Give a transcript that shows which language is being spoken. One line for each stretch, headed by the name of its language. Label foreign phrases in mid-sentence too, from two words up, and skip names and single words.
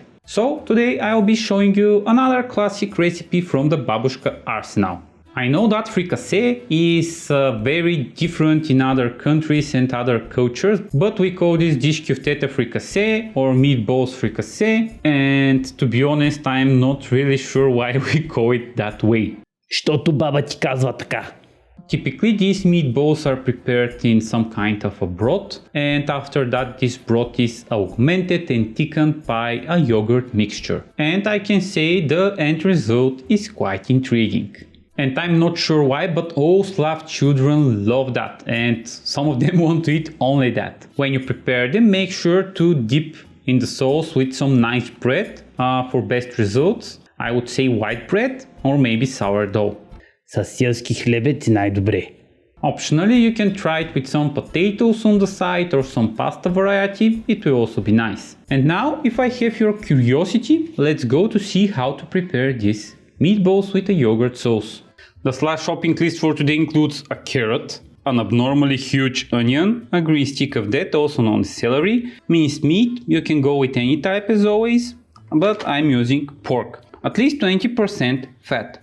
English: So today I'll be showing you another classic recipe from the Babushka arsenal. I know that fricassee is very different in other countries and other cultures, but we call this dish Kofteta Frikase or Meatballs Fricassee, and to be honest, I'm not really sure why we call it that way.
Bulgarian: Щото баба ти казва така.
English: Typically these meatballs are prepared in some kind of a broth, and after that this broth is augmented and thickened by a yogurt mixture. And I can say the end result is quite intriguing. And I'm not sure why, but all Slav children love that, and some of them want to eat only that. When you prepare them, make sure to dip in the sauce with some nice bread for best results. I would say white bread or maybe sourdough.
Bulgarian: С селски хлебец и най-добре.
English: Optionally, you can try it with some potatoes on the side or some pasta variety, it will also be nice. And now, if I have your curiosity, let's go to see how to prepare these meatballs with a yogurt sauce. The Slav shopping list for today includes a carrot, an abnormally huge onion, a green stick of that, also known as celery, minced meat, you can go with any type as always, but I'm using pork, at least 20% fat.